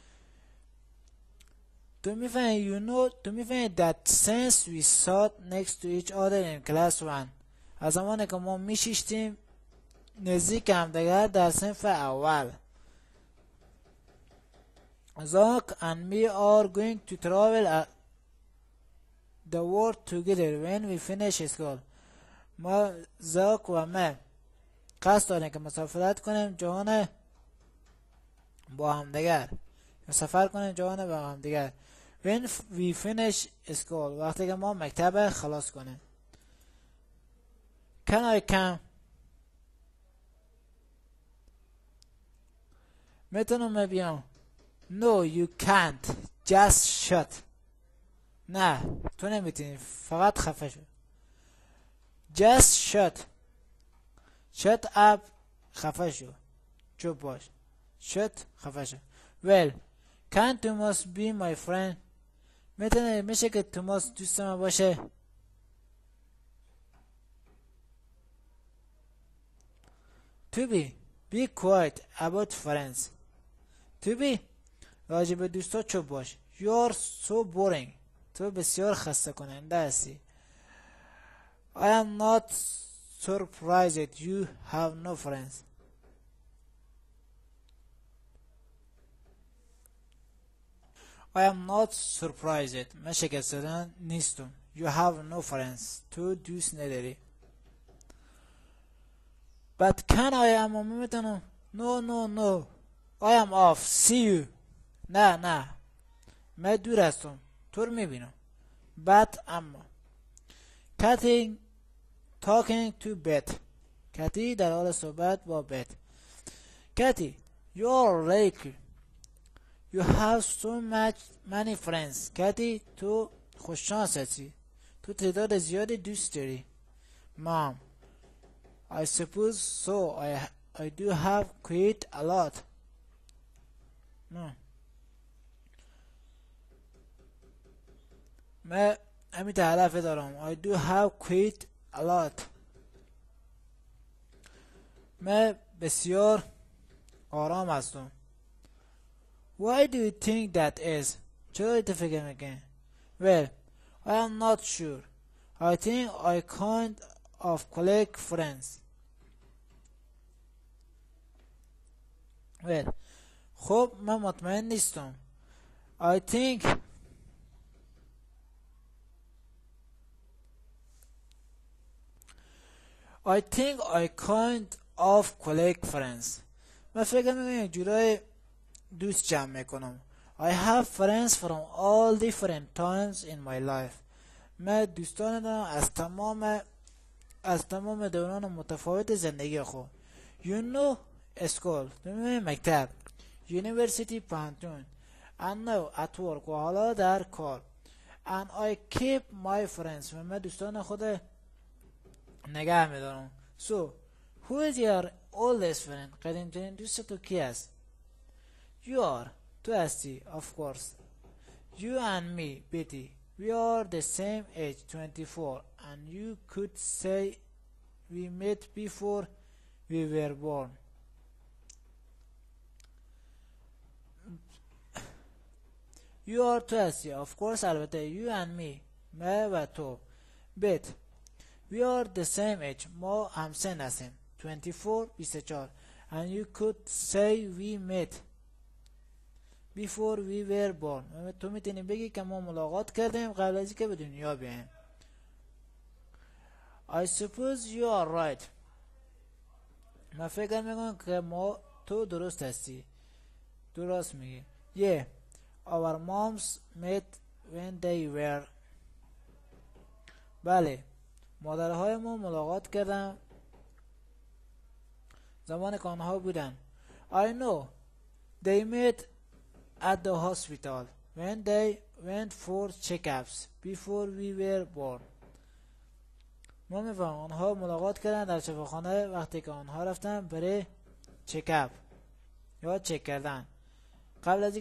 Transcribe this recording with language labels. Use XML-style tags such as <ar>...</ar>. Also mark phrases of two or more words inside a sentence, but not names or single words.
<fa>تو میفهمی</fa> <en>that since we sat next to each other in class 1،</en> <fa>از زمانی که ما میشیشتیم نزدیک همدیگر در صنف اول.</fa> <en>Zach and me are going to travel the world together when we finish school.</en> <fa>ما زاک و من قصد داریم که مسافرت کنیم جهان با همدیگر، سفر کنیم جهان با همدیگر.</fa> <en>when we finish school،</en> <fa>وقتی که ما مکتب خلاص کنیم.</fa> <en>can I come؟</en> <fa>میتونم بیام.</fa> <en>no you can't just shut،</en> <fa>نه تو نمیتونی، فقط خفه شو.</fa> <en>just shut up،</en> <fa>خفه شو، چوب باش. shut، خفه شو.</fa> <en>well can Thomas be my friend؟</en> <fa>میشه که توماس دوست من باشه.</fa> <en>to be quiet about friends. to be</en> <fa>راجع به دوستا چوب باش.</fa> <en>you are so boring،</en> <fa>تو بسیار خسته کننده هستی.</fa> <en>I am not surprised you have no friends. I am not surprised،</en> <fa>من شگفت زده نیستم.</fa> <en>you have no friends،</en> <fa>تو دوست نداری.</fa> <en>but can I</en> <fa>اما میتونم</fa> <en>no I am off see you</en> <fa>نه من دور هستم تو رو میبینم</fa> <en>but اما talking to Bet</en> <fa>کتی در حال صحبت با بت کتی</fa> <en>you're lucky you have so many friends</en> <fa>کتی تو خوششانس هستی تو تعداد زیادی دوست داری</fa> <en>Mom I suppose so I do have quite a lot</en> <fa>من همین تعرفه دارم</fa> <en>I do have quite a lot</en> <fa>من بسیار آرام هستم</fa> <en>Why do you think that is</en> <fa>چرا ایت فکر میکنی</fa> <en>Well I am not sure I think I kind of collect friends Well</en> <fa>خب من مطمئن نیستم</fa> <en>I think I kind of collect friends</en> <fa>من فکر میکنم یک جورای دوست جمع میکنم</fa> <en>I have friends from all different times in my life</en> <fa>من دوستان دارم از تمام دوران متفاوت زندگی خود</fa> <en>You know school</en> <fa>مکتب University پانتون</fa> <en>And now at work</en> <fa>و حالا در کار</fa> <en>And I keep my friends</en> <fa>من دوستان خود نگه میدارم</fa> <en>So who is your oldest friend</en> <fa>قدیمترین دوست تو کی است</fa> <en>You are</en> <fa>تو هستی</fa> <en>Of course You and me Betty We are the same age 24 and you could say we met before we were born You are</en> <fa>تو هستی</fa> <en>Of course البته You and me</en> <fa>من و تو</fa> <en>Bet We are the same age</en> <fa>ما همسن هستیم</fa> <en>24 and you could say we met before we were born</en> <fa>تو میتونی بگی که ما ملاقات کردیم قبل از اینکه به دنیا بیاییم</fa> <en>I suppose you are right</en> <fa>من فکر میکنم که تو درست هستی درست میگی</fa> <en>Yeah our moms met when they were</en> <fa>بله مادرهای ما ملاقات کردن زمان که آنها بودن</fa> <en>I know they met at the hospital when they went for checkups before we were born</en> <fa>ما میفهم آنها ملاقات کردن در شفاخانه وقتی که آنها رفتن برای چکاپ یا چک کردن قبل از اینکه</fa>